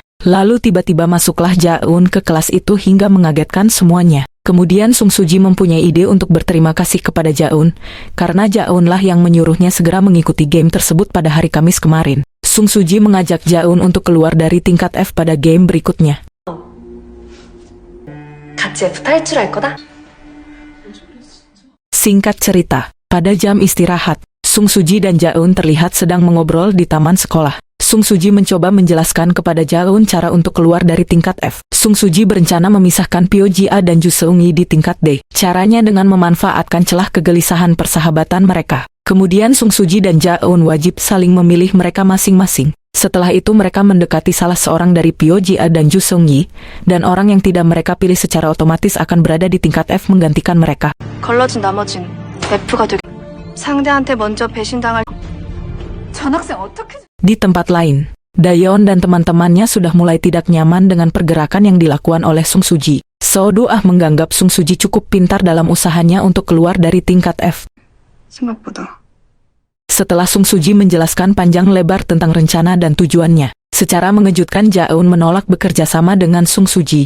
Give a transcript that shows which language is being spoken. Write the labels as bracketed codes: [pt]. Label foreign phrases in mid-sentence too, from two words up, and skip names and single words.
[id] Lalu tiba-tiba masuklah Jaeun ke kelas itu hingga mengagetkan semuanya. Kemudian Sung Suji mempunyai ide untuk berterima kasih kepada Jaeun, karena Jaeunlah yang menyuruhnya segera mengikuti game tersebut pada hari Kamis kemarin. Sung Suji mengajak Jaeun untuk keluar dari tingkat F pada game berikutnya. [ko] 같이 F 탈출할 거다? [id] Singkat cerita, pada jam istirahat, Sung Suji dan Jaeun terlihat sedang mengobrol di taman sekolah. Sung Suji mencoba menjelaskan kepada Jaeun cara untuk keluar dari tingkat F. Sung Suji berencana memisahkan Pyo Ji-a dan Ju Seung-yi di tingkat D. Caranya dengan memanfaatkan celah kegelisahan persahabatan mereka. Kemudian Sung Suji dan Jaeun wajib saling memilih mereka masing-masing. Setelah itu mereka mendekati salah seorang dari Pyo Ji-a dan Ju Seung-yi, dan orang yang tidak mereka pilih secara otomatis akan berada di tingkat F menggantikan mereka. [ko] 걸러진 나머진 F가 되게 상대한테 먼저 배신당할 전학생 어떻게... [id] Di tempat lain, Dayeon dan teman-temannya sudah mulai tidak nyaman dengan pergerakan yang dilakukan oleh Sung Suji. So Do-ah menganggap Sung Suji cukup pintar dalam usahanya untuk keluar dari tingkat F. [ko] 생각보다 [id] Setelah Sung Suji menjelaskan panjang lebar tentang rencana dan tujuannya, secara mengejutkan Jaeun menolak bekerja sama dengan Sung Suji.